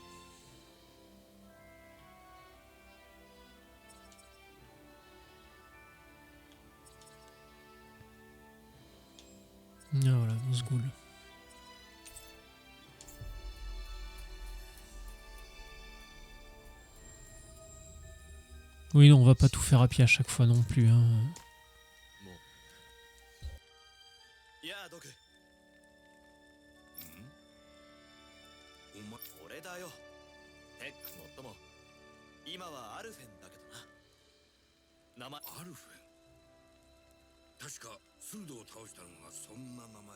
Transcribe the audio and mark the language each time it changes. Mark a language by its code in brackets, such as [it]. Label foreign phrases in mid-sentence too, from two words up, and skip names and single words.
[fr] Ah voilà, Osgoul. Oui, non, on va pas tout faire à pied à chaque fois non plus. Hein. [ja] やあ、ドク。俺だよ。テックもっとも今はアルフェンだけどな。名前アルフェン。確かスルドを倒したのがそんな名前の。